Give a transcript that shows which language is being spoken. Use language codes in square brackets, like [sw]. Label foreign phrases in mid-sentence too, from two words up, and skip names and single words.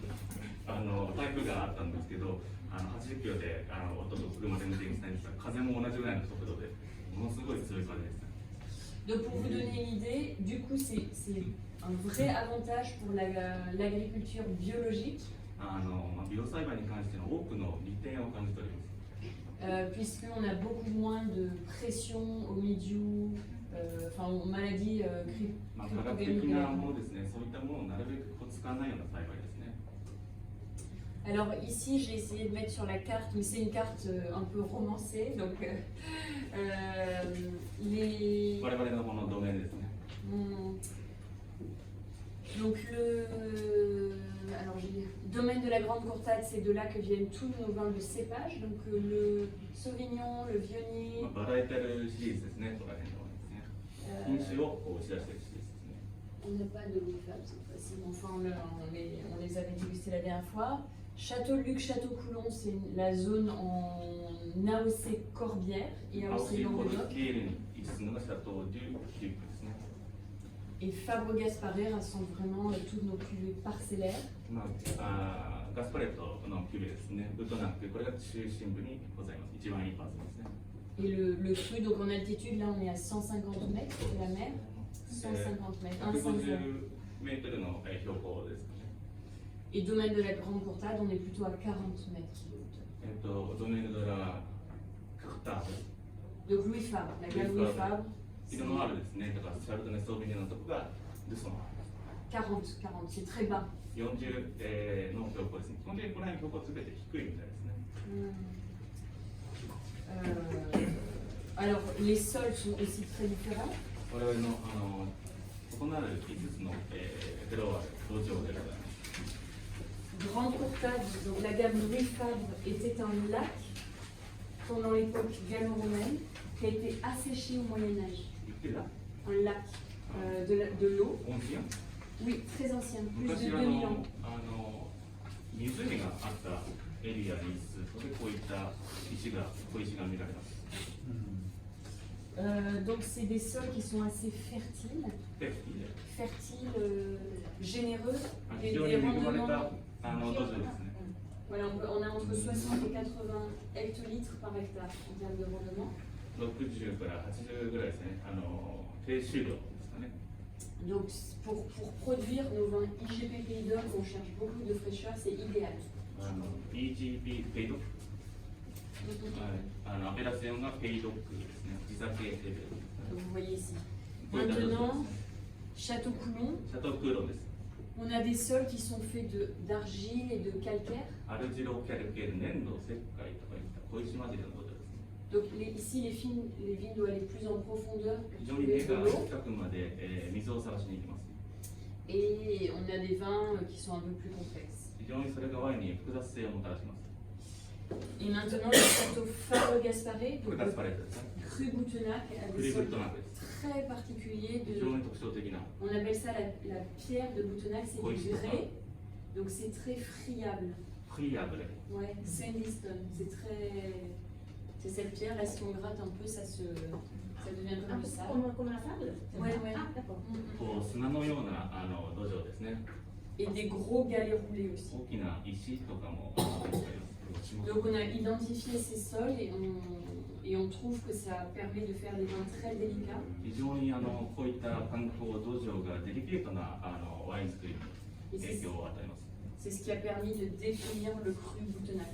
[ja] 台風があったんですけど、80キロで夫と車で運転したんですが、風も同じぐらいの速度で、ものすごい強い風でした。 [fr] Donc pour vous donner une idée, du coup c'est un vrai avantage pour l'agriculture biologique. [ja] ビオ栽培に関しての多くの利点を感じております。 [fr] Puisqu'on a beaucoup moins de pression au milieu, enfin aux maladies [ja] 科学的なものですね、そういったものをなるべく使わないような栽培ですね。 [fr] Alors ici j'ai essayé de mettre sur la carte, mais c'est une carte un peu romancée, donc les... [ja] 我々のこのドメインですね。 [fr] Donc alors j'ai domaine de la Grande Courtade, c'est de là que viennent tous nos vins de cépage, donc le Sauvignon, le Viognier. [ja] バラエタルシリーズですね、ここら辺のですね。品種をこう打ち出しているシリーズですね。 [fr] On n'a pas de Louis Fab cette fois-ci, enfin on les avait dégustés la dernière fois. Château-Luc, Château-Coulon, c'est la zone en AOC-Corbière et [ja] 青 AOC シコル [fr] Languedoc. [ja] ケールに位置するのがシャトー・デュ・リュックですね。 [fr] Et Fabre-Gasparer rassemble vraiment toutes nos cuvées parcellaires. [ja] ガスパレットのキュベですね。ウトナック、これが中心部にございます。一番いいパーツですね。 [fr] Et le cru, donc en altitude, là on est à 150 mètres de la mer. 150 mètres, 150. [ja] 150 メートルの標高ですかね。 [fr] Et domaine de la Grande Courtade, on est plutôt à 40 mètres de hauteur. [ja] ドメインドラカクター [fr] Donc Louis Fabre, la gamme Louis Fabre, [ja] 色のあるですね、だからシャルドネ・ソービニョンのとこがルソン。 [fr] 40, c'est très bas. [ja] 40 の標高ですね。基本的にこの辺標高すべて低いみたいですね。 [fr] Alors les sols sont aussi très différents. [ja] 我々の異なる5つのフロア、土壌でございます。 [fr] Grande Courtade, donc la gamme Louis Fabre était un lac pendant l'époque gallo-romaine qui a été asséché au Moyen-Âge. [ja] 言ってた [fr] Un lac de l'eau. [ja] 温泉 [fr] Oui, très ancien, plus [ja] 昔 [fr] de [ja] は [fr] 2000 ans. [ja] 湖があったエリアにするとでこういった石が小石が見られます。 [fr] Donc c'est des sols qui sont assez fertiles, [ja] で、 [fr] fertiles, généreux, [ja] 非 [fr] et [ja] 常に [fr] des [ja] 恵まれ [fr] rendements. [ja] た土壌ですね。 [fr] Voilà, on a entre 60 et 80 hectolitres par hectare en termes de rendement. [ja] 60から80ぐらいですね。低収量ですかね。 [fr] Donc pour produire nos vins IGP Pays d'Oc, on cherche beaucoup de fraîcheur, c'est idéal. [ja] EGP ペイドック、アペラセオンがペイドックですね。地酒レベル。 [fr] Donc vous voyez ici. Maintenant, Château Coulon. [ja] シャトークーロンです。 [fr] On a des sols qui sont faits d'argile et de calcaire. [ja] アルジロキャルケル粘土石灰とかいった小石混じりのことです。 [fr] Donc ici, les vignes doivent aller plus en profondeur pour [ja] 非常に [fr] trouver [ja] 根 [fr] de [ja] が [fr] l'eau. [ja] 深くまで、水を探しに行きます。 [fr] Et on a des vins qui sont un peu plus complexes. [ja] 非常にそれがワインに複雑性をもたらします。 [fr] Et maintenant, le château Faro Gasparé, [ja] こ [fr] donc [ja] れガ [fr] le [ja] スパレットですね。 [fr] cru Boutenac, a [ja] ク [fr] des [ja] リブッ [fr] sols [ja] トナックです。 [fr] très particuliers. [ja] 非常に特徴的な [fr] On appelle ça la pierre de Boutenac, c'est Oui, du c'est ça. grès. Donc c'est très friable. [ja] フリーアブレ。 [fr] Ouais, sandstone. C'est cette pierre là, si on gratte un peu, ça devient comme du sable. Comme la sable. Ouais, ouais. Ah, d'accord. Mm, [ja] こう砂のような土壌ですね。 mm. [fr] Et des gros galets roulés aussi. [ja] 大きな石とかも見つかります。 [fr] Donc on a identifié ces sols et on trouve que ça permet de faire des vins très délicats. [ja] 非常にこういった環境土壌がデリケートなワイン作りに [fr] Et [ja] 影響を与えます。 [fr] c'est ce qui a permis de définir le cru Boutenac.